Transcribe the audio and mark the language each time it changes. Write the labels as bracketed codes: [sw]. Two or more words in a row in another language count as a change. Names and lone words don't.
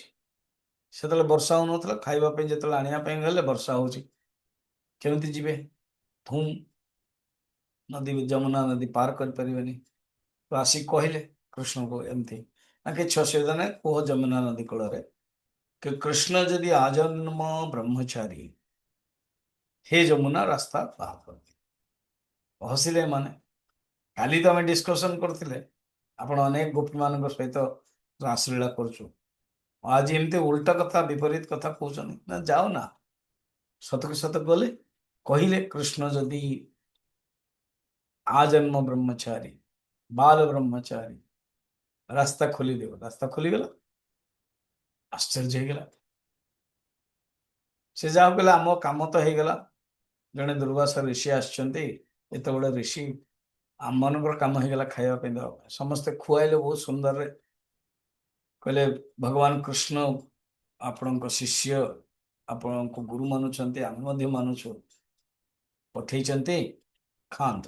[or] ସେତେବେଳେ ବର୍ଷା ହଉନଥିଲା, ଖାଇବା ପାଇଁ ଯେତେବେଳେ ଆଣିବା ପାଇଁ ଗଲେ ବର୍ଷା ହଉଛି, କେମିତି ଯିବେ? ଧୁମ୍ ନଦୀ ଯମୁନା ନଦୀ ପାର କରିପାରିବେନି। ତ ଆସିକି କହିଲେ କୃଷ୍ଣଙ୍କୁ ଏମିତି। ନା କିଛି ଅସୁବିଧା ନାହିଁ, କୁହ ଯମୁନା ନଦୀ କୂଳରେ କି କୃଷ୍ଣ ଯଦି ଆଜନ୍ମ ବ୍ରହ୍ମଚାରୀ ହେ ଯମୁନା ରାସ୍ତା ବାହାର କରିଦିଅ। ହସିଲେ ଏମାନେ। କାଲି ତ ଆମେ ଡିସ୍କସନ କରିଥିଲେ, ଆପଣ ଅନେକ ଗୋପୀ ମାନଙ୍କ ସହିତ ରାସଲୀଳା କରୁଛୁ, ଆଜି ଏମିତି ଉଲ୍ଟା କଥା ବିପରୀତ କଥା କହୁଛନ୍ତି। ନା ଯାଅ ନା, ସତକୁ ସତ ଗଲେ କହିଲେ କୃଷ୍ଣ ଯଦି ଆଜନ୍ମ ବ୍ରହ୍ମଚାରୀ ବାଳ ବ୍ରହ୍ମଚାରୀ ରାସ୍ତା ଖୋଲିଦେବ। ରାସ୍ତା ଖୋଲିଗଲା। आश्चर्य ହେଇଗଲା। ସେ ଯାହା କହିଲା ଆମ କାମ ତ ହେଇଗଲା। ଜଣେ ଦୁର୍ବାସା ଋଷି ଆସିଛନ୍ତି, ଏତେ ବଡ ଋଷି, ଆମମାନଙ୍କର କାମ ହେଇଗଲା ଖାଇବା ପାଇଁ ଦେବା ପାଇଁ। ସମସ୍ତେ ଖୁଆଇଲେ ବହୁତ ସୁନ୍ଦରରେ। କହିଲେ ଭଗବାନ କୃଷ୍ଣ ଆପଣଙ୍କ ଶିଷ୍ୟ, ଆପଣଙ୍କୁ ଗୁରୁ ମାନୁଛନ୍ତି, ଆମେ ମଧ୍ୟ ମାନୁଛୁ, ପଠେଇଛନ୍ତି, ଖାଆନ୍ତୁ।